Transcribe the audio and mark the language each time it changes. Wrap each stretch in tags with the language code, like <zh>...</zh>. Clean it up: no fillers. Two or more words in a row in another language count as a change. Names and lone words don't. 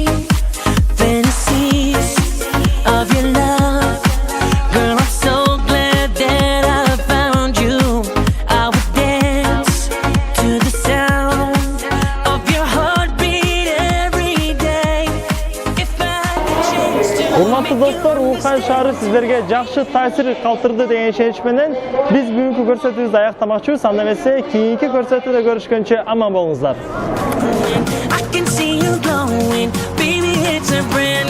<en>Fantasies of your love, girl, I'm so glad that I found you. I would dance to the sound of your heartbeat every day. If I could change to</en> <ky>Урматтуу достор, Ухань шаары сиздерге жакшы таасир калтырды деген ишенич менен биз бүгүнкү көрсөтүүбүздү аяктамакчыбыз. Анда эмесе кийинки көрсөтүүдө көрүшкөнчө аман болуңуздар.</ky> <en>I can see you glowing, baby, it's a</en>